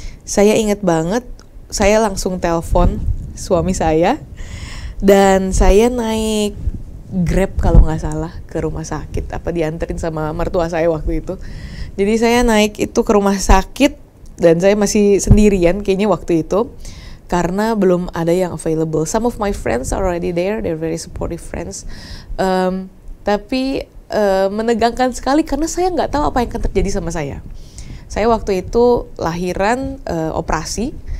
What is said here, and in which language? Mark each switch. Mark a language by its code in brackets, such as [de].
[id] Saya ingat banget, saya langsung telepon suami saya dan saya naik Grab kalau nggak salah ke rumah sakit, apa dianterin sama mertua saya waktu itu. Jadi saya naik itu ke rumah sakit dan saya masih sendirian kayaknya waktu itu karena belum ada yang available. [en] Some of my friends are already there, they're very supportive friends. [id] Tapi menegangkan sekali karena saya nggak tahu apa yang akan terjadi sama saya. Saya waktu itu lahiran operasi